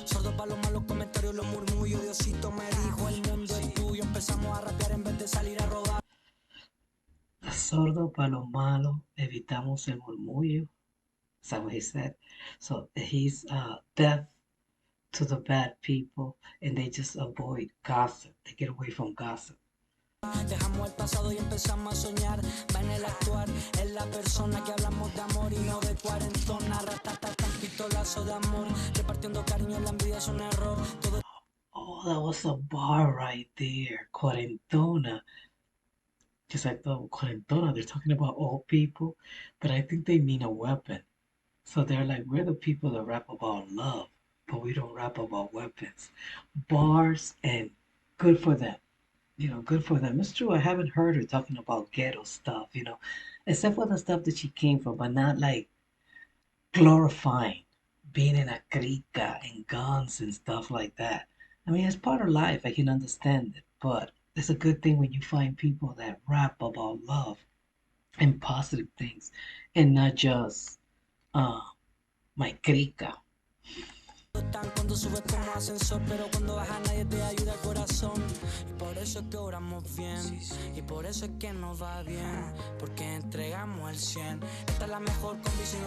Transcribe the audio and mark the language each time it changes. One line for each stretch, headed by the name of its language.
Spanish: Sordo para los malos comentarios, los murmullos. Diosito me dijo, el mundo es tuyo. Empezamos a rapear en vez de salir a robar. Sordo para lo malo, evitamos el murmullo.
English: Is that what he said? So he's deaf to the bad people and they just avoid gossip. They get away from gossip.
Spanish: Dejamos el pasado y empezamos a soñar. Va en el actuar, es la persona que hablamos de amor y no de cuarentona. Ratatata, pistolazo de amor. Repartiendo cariño, la envidia es un error. Todo
English: Oh, that was a bar right there. Cuarentona. Just like the cuarentona, they're talking about old people, but I think they mean a weapon. So they're like, we're the people that rap about love, but we don't rap about weapons. Bars and good for them. Good for them. It's true. I haven't heard her talking about ghetto stuff, except for the stuff that she came from, but not like glorifying being in a crica and guns and stuff like that. I mean, it's part of life. I can understand it, but it's a good thing when you find people that rap about love and positive things and not just uh my crica.
Spanish: están cuando subes como ascensor, pero cuando baja nadie te ayuda al corazón. Y por eso es que oramos bien, y por eso es que nos va bien, porque entregamos el 100. Esta es la mejor condición.